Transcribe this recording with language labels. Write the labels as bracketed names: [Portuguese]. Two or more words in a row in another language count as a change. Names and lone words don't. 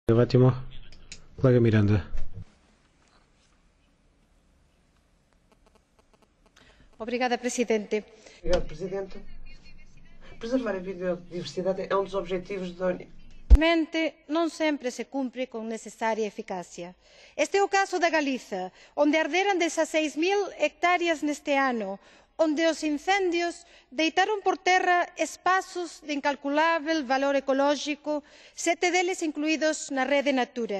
[Portuguese] Ótimo. Colega Miranda. Obrigada, Presidente. Obrigado, Presidente. Preservar a biodiversidade é um dos objetivos da União. [Galician] Non sempre se cumpre con necesaria eficacia. Este é o caso da Galiza, onde arderan 16.000 hectáreas neste ano, onde os incendios deitaron por terra espazos de incalculável valor ecolóxico, 7 deles incluídos na rede Natura.